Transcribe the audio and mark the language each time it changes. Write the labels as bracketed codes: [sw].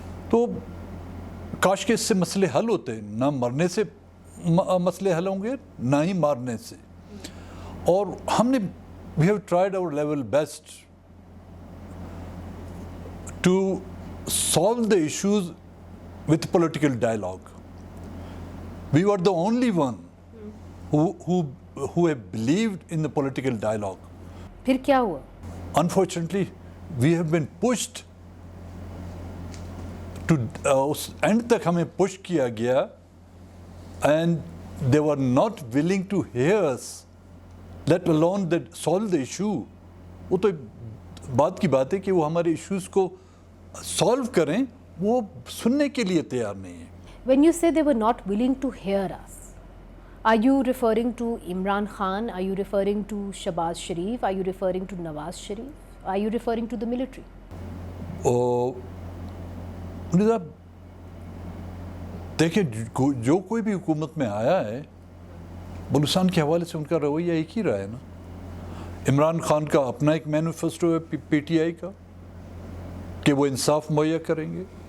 [ur] تو کاش کے اس سے مسئلے حل ہوتے ہیں. نہ مرنے سے مسئلے حل ہوں گے, نہ ہی مارنے سے. اور ہم نے [en] we have tried our level best to solve the issues with political dialogue. We were the only one who have believed in the political dialogue. [ur] پھر کیا ہوا؟ [en] Unfortunately, we have been pushed to [ur] اس and تک ہمیں push کیا گیا [en] and they were not willing to hear us, let alone that solve the issue. [ur] وہ تو بات کی بات ہے کہ وہ ہمارے ایشوز کو سالو کریں، وہ سننے کے لیے تیار نہیں ہیں. [en] When you say they were not willing to hear us, are you referring to Imran Khan? Are you referring to Shahbaz Sharif? Are you referring to Nawaz Sharif? Are you referring to the military? [ur] صاحب دیکھیں، جو کوئی بھی حکومت میں آیا ہے بلوچستان کے حوالے سے ان کا رویہ ایک ہی رہا ہے نا. عمران خان کا اپنا ایک مینیفیسٹو ہے پی ٹی آئی کا کہ وہ انصاف مہیا کریں گے.